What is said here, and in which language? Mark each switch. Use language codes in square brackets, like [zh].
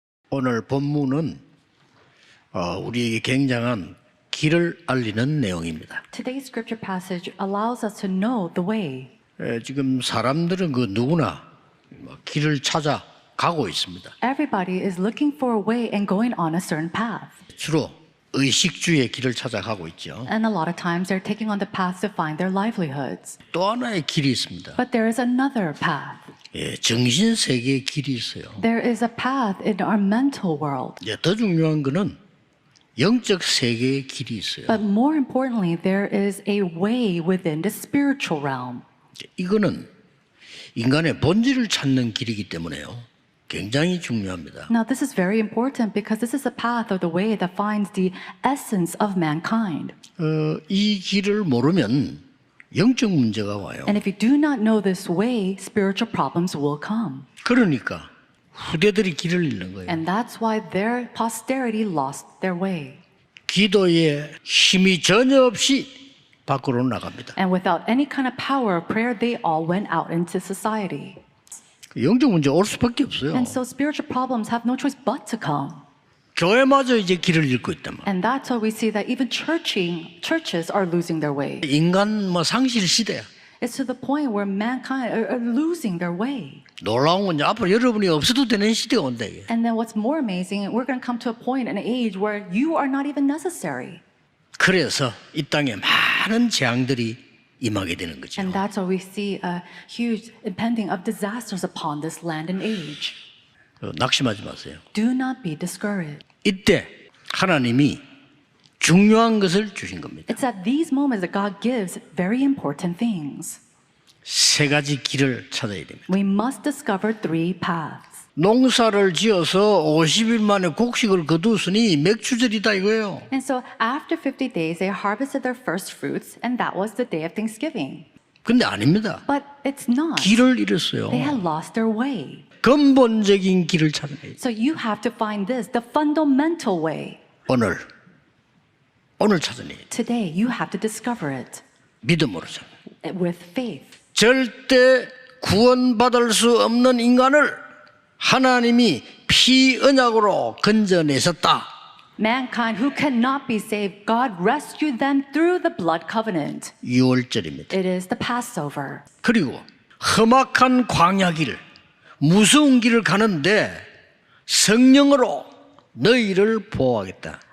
[ko] 오늘 본문은 우리에게 굉장한 길을 알리는 내용입니다. [en] Today's scripture passage allows us to know the way. [ko] 지금 사람들은 그 누구나 길을 찾아 가고 있습니다. [en] Everybody is looking for a way and going on a certain path. [ko] 주로 의식주의 길을 찾아가고 있죠. [en] And a lot of times they're taking on the path to find their livelihoods. [ko] 또 하나의 길이 있습니다. [en] But there is another path. [ko] 정신 세계의 길이 있어요. [en] There is a path in our mental world. [ko] 더 중요한 거는 영적 세계의 길이 있어요. [en] But more importantly, there is a way within the spiritual realm. [ko] 이거는 인간의 본질을 찾는 길이기 때문에요. 굉장히 중요합니다. [en] Now, this is very important because this is a path or the way that finds the essence of mankind. [ko] 이 길을 모르면 영적 문제가 와요. [en] And if you do not know this way, spiritual problems will come. [ko] 그러니까 후대들이 길을 잃는 거예요. [en] And that's why their posterity lost their way. [ko] 기도에 힘이 전혀 없이 밖으로 나갑니다. [en] And without any kind of power of prayer, they all went out into society. [ko] 영적 문제 올 수밖에 없어요. [en] And so spiritual problems have no choice but to come. [ko] 교회마저 이제 길을 잃고 있단 말이에요. [en] And that's why we see that even churches are losing their way. [ko] 인간 상실 시대야. [en] It's to the point where mankind are losing their way. [ko] 놀라운 건 이제 앞으로 여러분이 없어도 되는 시대가 온다 이게. [en] And then what's more amazing, we're going to come to a point, an age where you are not even necessary. [ko] 그래서 이 땅에 많은 재앙들이 임하게 되는 거죠. [en] And that's why we see a huge impending of disasters upon this land and age. [ko] 낙심하지 마세요. [en] Do not be discouraged. [ko] 이때 하나님이 중요한 것을 주신 겁니다. [en] It's at these moments that God gives very important things. [ko] 세 가지 길을 찾아야 됩니다. [en] We must discover three paths. [ko] 농사를 지어서 50일 만에 곡식을 거두었으니 맥추절이다 이거예요. [en] And so after 50 days, they harvested their first fruits, and that was the day of Thanksgiving. [ko] 근데 아닙니다. [en] But it's not. [ko] 길을 잃었어요. [en] They had lost their way. [ko] 근본적인 길을 찾아야 돼요. [en] So you have to find this, the fundamental way. [ko] 오늘 찾아내야 돼요. [en] Today, you have to discover it [ko] 믿음으로 찾아야 돼요. [en] with faith. [ko] 절대 구원받을 수 없는 인간을 하나님이 피 언약으로 건져내셨다. [en] Mankind who cannot be saved, God rescued them through the blood covenant. [ko] 6월절입니다. [en] It is the Passover. [ko] 그리고 험악한 광야 길, 무서운 길을 가는데 성령으로 너희를 보호하겠다.